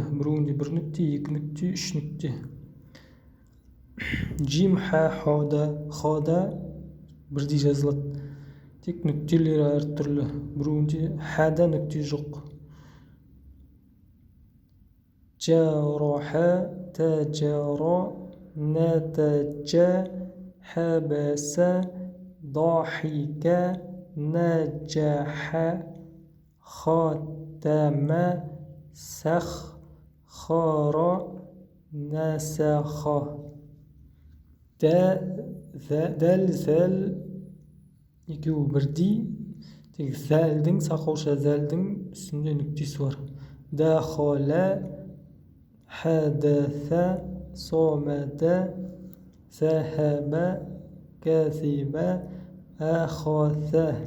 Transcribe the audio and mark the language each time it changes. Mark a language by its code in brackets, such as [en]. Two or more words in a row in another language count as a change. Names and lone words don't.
[kk] Біреуінде бір нүкте, екі нүкте, үш нүкте. Жим хада бірдей жазылады. Тек нүктелері әртүрлі. Біреуінде хада нүкте жоқ. [ar] جرح تجر نتج خبث ضحكا نجح ختم سخر نسخ. [kk] Дәл зәл екеуі бірдей. Тек зәлдің, сақауша зәлдің үстінде нүктесі бар. [ar] دخل حدث صمد ذهب كذب أخذ.